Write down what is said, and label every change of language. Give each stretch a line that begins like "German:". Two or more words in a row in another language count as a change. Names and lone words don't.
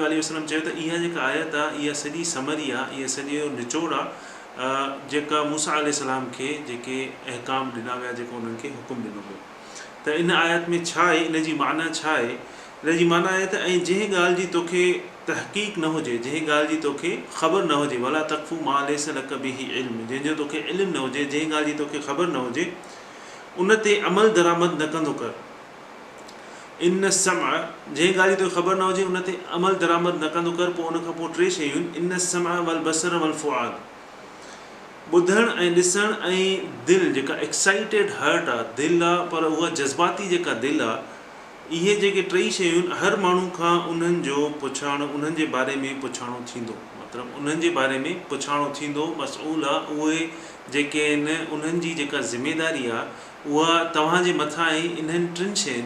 Arabic: عليه وسلم
Sindhi: चयो त इहा जेका आयत आहे इहा सॼी समरी आहे इहा सॼो निचोड़ आहे जेका मूसा अलैहिस्सलाम खे जेके अहकाम ॾिना विया जेको उन्हनि खे हुकुम ॾिनो वियो त इन आयत में छा आहे इन जी माना छा आहे इन जी माना आहे त ऐं जंहिं ॻाल्हि जी तोखे तहक़ीक़ न हुजे जंहिं ॻाल्हि जी तोखे ख़बर न हुजे
Arabic: ولا تقف ما ليس لك به علم
Sindhi: जंहिंजो तोखे इल्मु न हुजे जंहिं ॻाल्हि जी तोखे ख़बर न हुजे उन ते अमल दरामद न कंदो कर
Arabic: إن السمع
Sindhi: जंहिं ॻाल्हि जी तोखे ख़बर न हुजे उन ते अमल दरामद न कंदो कर पोइ उन खां पोइ 3 शयूं
Arabic: إن السمع والبصر وال
Sindhi: फुआद ॿुधणु ऐं ॾिसणु ऐं दिलि जेका
English: excited heart
Sindhi: आहे दिलि आहे पर उहा जज़्बाती जेका दिलि आहे इहे जेके 3 शयूं हर माण्हू खां उन्हनि जो पुछाणो उन्हनि जे बारे में पुछाणो थींदो मतिलबु उन्हनि जे बारे में पुछाणो थींदो मसऊल आहे उहे जेके आहिनि उन्हनि जी जेका ज़िमेदारी आहे उहा तव्हांजे मथां आहे इन्हनि 3 शयुनि